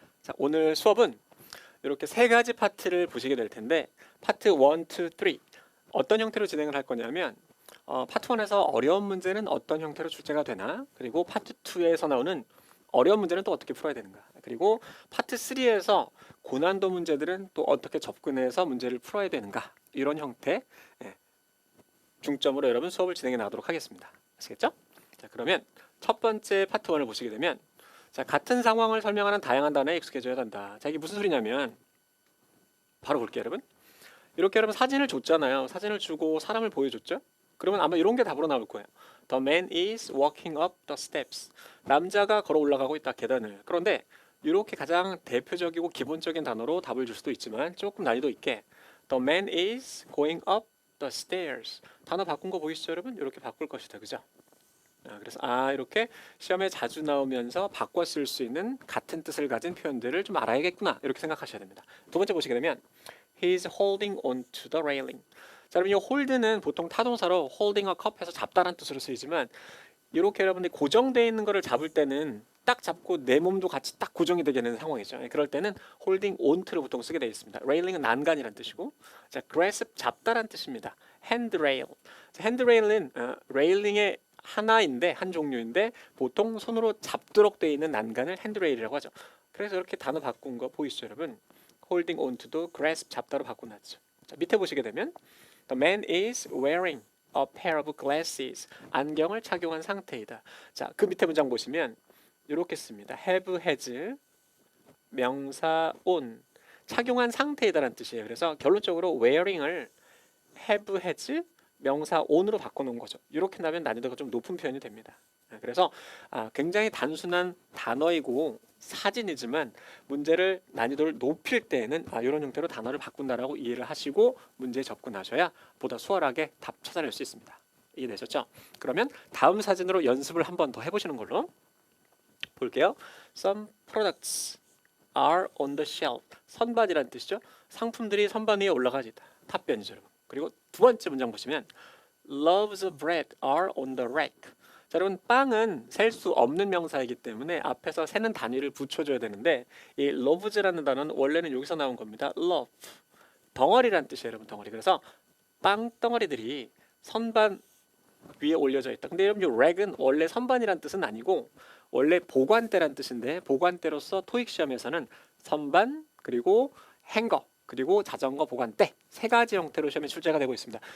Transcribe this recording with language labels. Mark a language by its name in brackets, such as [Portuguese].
[Korean] 자, 오늘 수업은 이렇게 세 가지 파트를 보시게 될 텐데 파트 1, 2, 3 어떤 형태로 진행을 할 거냐면 파트 1에서 어려운 문제는 어떤 형태로 출제가 되나, 그리고 파트 2에서 나오는 어려운 문제는 또 어떻게 풀어야 되는가, 그리고 파트 3에서 고난도 문제들은 또 어떻게 접근해서 문제를 풀어야 되는가, 이런 형태 중점으로 여러분 수업을 진행해 나가도록 하겠습니다. 아시겠죠? 자, 그러면 첫 번째 파트 1을 보시게 되면, 자, 같은 상황을 설명하는 다양한 단어에 익숙해져야 한다. 자, 이게 무슨 소리냐면 바로 볼게요, 여러분. 이렇게 여러분 사진을 줬잖아요. 사진을 주고 사람을 보여줬죠? 그러면 아마 이런 게 답으로 나올 거예요. [English] The man is walking up the steps. [Korean] 남자가 걸어 올라가고 있다, 계단을. 그런데 이렇게 가장 대표적이고 기본적인 단어로 답을 줄 수도 있지만 조금 난이도 있게 [English] The man is going up the stairs. [Korean] 단어 바꾼 거 보이시죠, 여러분? 이렇게 바꿀 것이다, 그죠? 그래서 이렇게 시험에 자주 나오면서 바꿔 쓸 수 있는 같은 뜻을 가진 표현들을 좀 알아야겠구나, 이렇게 생각하셔야 됩니다. 두 번째 보시게 되면 [English] He's holding on to the railing. [Korean] 자, 여러분 이 hold는 보통 타동사로 [English] holding a cup [Korean] 해서 잡다란 뜻으로 쓰이지만 이렇게 여러분들이 고정되어 있는 거를 잡을 때는 딱 잡고 내 몸도 같이 딱 고정이 되게 되는 상황이죠. 그럴 때는 holding onto를 보통 쓰게 되어 있습니다. railing은 난간이란 뜻이고, 자, grasp 잡다란 뜻입니다. [English] handrail. [Korean] 자, handrail은 railing의 하나인데, 한 종류인데 보통 손으로 잡도록 되어 있는 난간을 handrail이라고 하죠. 그래서 이렇게 단어 바꾼 거 보이시죠, 여러분? holding onto도 grasp 잡다로 바꿔놨죠. 자, 밑에 보시게 되면 [English] The man is wearing a pair of glasses. [Korean] 안경을 착용한 상태이다. 자, 그 밑에 문장 보시면 이렇게 씁니다. [English] have, has, 명사 on. [Korean] 착용한 상태이다라는 뜻이에요. 그래서 결론적으로 wearing을 have, has, 명사 on으로 바꿔놓은 거죠. 이렇게 나면 난이도가 좀 높은 표현이 됩니다. 그래서 굉장히 단순한 단어이고 사진이지만 문제를 난이도를 높일 때에는 이런 형태로 단어를 바꾼다라고 이해를 하시고 문제에 접근하셔야 보다 수월하게 답 찾아낼 수 있습니다. 이해되셨죠? 그러면 다음 사진으로 연습을 한 번 더 해보시는 걸로 볼게요. [English] Some products are on the shelf. [Korean] 선반이라는 뜻이죠. 상품들이 선반 위에 올라가 있다. 답변이죠, 여러분. 그리고 두 번째 문장 보시면 [English] Loaves of bread are on the rack. [Korean] 자, 여러분 빵은 셀 수 없는 명사이기 때문에 앞에서 세는 단위를 붙여줘야 되는데 이 loves라는 단어는 원래는 여기서 나온 겁니다. love, 덩어리란 뜻이에요, 여러분. 덩어리. 그래서 빵 덩어리들이 선반 위에 올려져 있다. 근데 여러분 이 rack은 원래 선반이란 뜻은 아니고 원래 보관대란 뜻인데 보관대로서 토익 시험에서는 선반 그리고 행거 그리고 자전거 보관대 세 가지 형태로 시험에 출제가 되고 있습니다.